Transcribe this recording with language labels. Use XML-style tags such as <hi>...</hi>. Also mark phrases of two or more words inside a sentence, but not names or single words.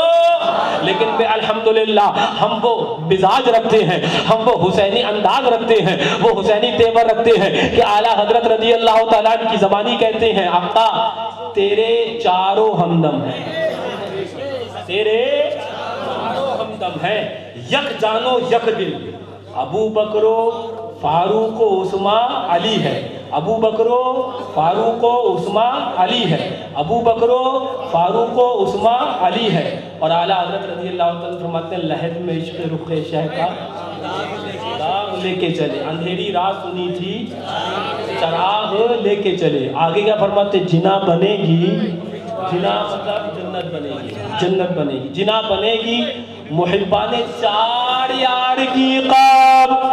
<ur>لیکن بے الحمدللہ ہم وہ مزاج رکھتے ہیں، ہم وہ حسینی انداز رکھتے ہیں، وہ حسینی تیور رکھتے ہیں کہ اعلیٰ حضرت</ur> <ar>رضی اللہ تعالیٰ عنہ</ar> <ur>کی زبانی کہتے ہیں آقا تیرے چاروں ہمدم ہیں، تیرے چاروں ہمدم ہیں، یک جانو یک دل، ابو بکر و فاروق و عثمان علی ہے، ابو بکر و فاروق و عثمان علی ہے، ابو بکر و فاروق و عثمان علی ہے، اور اعلیٰ حضرت</ur> <ar>رضی اللہ تعالیٰ</ar> <ur>فرماتے ہیں لہد میں عشق رخ شہ کا چراغ لے کے چلے، اندھیری رات سنی تھی چراغ لے کے چلے، آگے کیا فرماتے جنا بنے گی، جنا مطلب جنت بنے گی، جنت بنے گی، جنا بنے گی محبان چار یار کی قاب،</ur>